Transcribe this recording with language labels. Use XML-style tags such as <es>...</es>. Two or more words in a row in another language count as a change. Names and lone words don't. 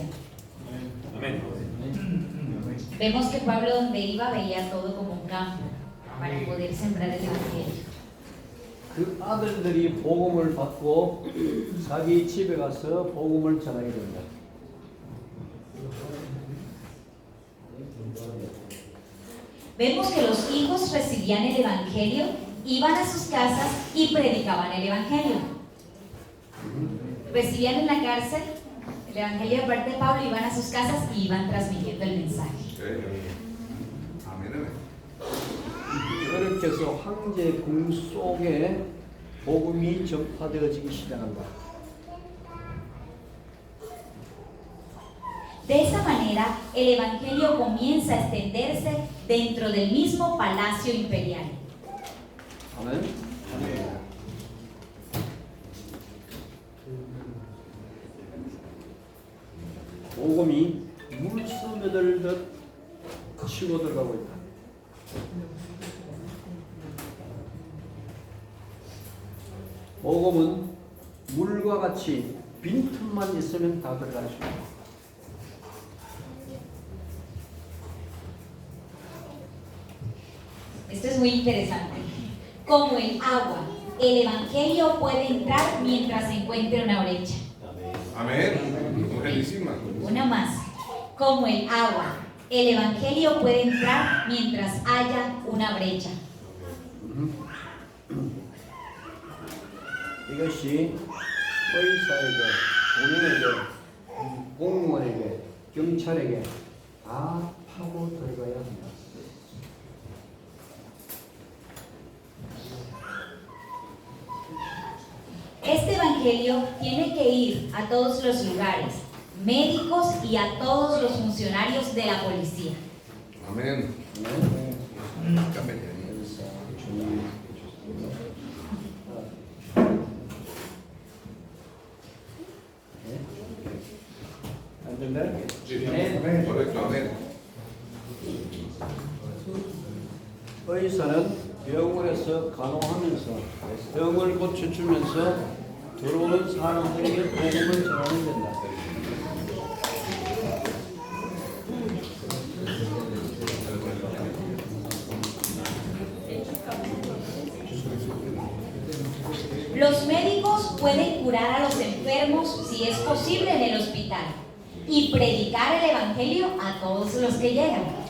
<es>Amén. Vemos que Pablo donde iba veía todo como un campo para poder sembrar el evangelio.</es> <ko>그 아들들이 복음을 받고 자기 집에 가서 복음을 전하게 된다.</ko> <es>Vemos que los hijos recibían el evangelio, iban a sus casas y predicaban el evangelio. Recibían en la cárcel el evangelio de parte de Pablo, iban a sus casas y iban transmitiendo el mensaje.</es> <ko>아멘, 아멘. 그렇게 해서 황제 궁 속에 복음이 전파되어지기 시작한다.</ko> <es>De esa manera, el evangelio comienza a extenderse dentro del mismo palacio imperial.</es> <ko>아멘. 복음이 물스며들듯 치고 들어가고 있다. 복음은 물과 같이 빈틈만 있으면 다 들어갈 수 있다.</ko> <es>Esto es muy interesante. Como el agua, el evangelio puede entrar mientras se encuentre una brecha.</es> <ko>아멘. buenísima.</ko> <es>Una más. Como el agua, el evangelio puede entrar mientras haya una brecha.</es> <ko>이것이 의사에게, 본인에게, 공무원에게, 경찰에게 다 파고 들어가야 한다.</ko> <es>Este evangelio tiene que ir a todos los lugares, médicos y a todos los funcionarios de la policía. 아멘. correcto, amén.</es> <ko>의사는 병원에서 간호하면서 병을 고쳐주면서 들어오는 사람들에게 복음을 전하는 된다.</ko> <es>Los médicos pueden curar a los enfermos si es posible en el hospital y predicar el evangelio a todos los que llegan.</es>